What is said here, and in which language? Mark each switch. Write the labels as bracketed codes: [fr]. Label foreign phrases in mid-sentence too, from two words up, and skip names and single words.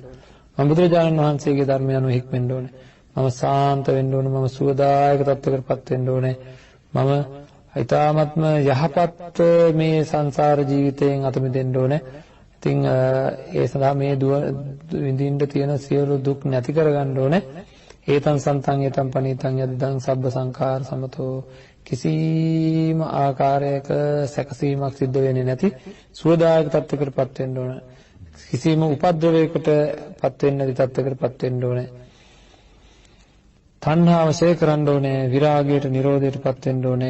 [si] මම බුදුරජාණන් වහන්සේගේ ධර්මය අනුව හික්මෙන්න ඕනේ. මම සාන්ත වෙන්න ඕනේ. මම සුවදායක තත්ත්වයකටපත් වෙන්න ඕනේ. මම ඊ타ත්ම යහපත් මේ සංසාර ජීවිතයෙන් අත මිදෙන්න ඕනේ. ඉතින් ඒ සඳහා මේ විඳින්න තියෙන සියලු දුක් නැති කරගන්න ඕනේ. [pi] ඒතං සන්තං ඒතං පනීතං යදිදං සබ්බ සංඛාර සමතෝ [si] කිසිම ආකාරයක සැකසීමක් සිද්ධ වෙන්නේ නැති සුවදායක තත්ත්වයකටපත් වෙන්න ඕන. කිසිම උපද්‍රවයකටපත් වෙන්නේ නැති තත්ත්වයකටපත් වෙන්න ඕනේ. තණ්හාව ඡය කරන්න ඕනේ, විරාගයට නිරෝධයටපත් වෙන්න ඕනේ.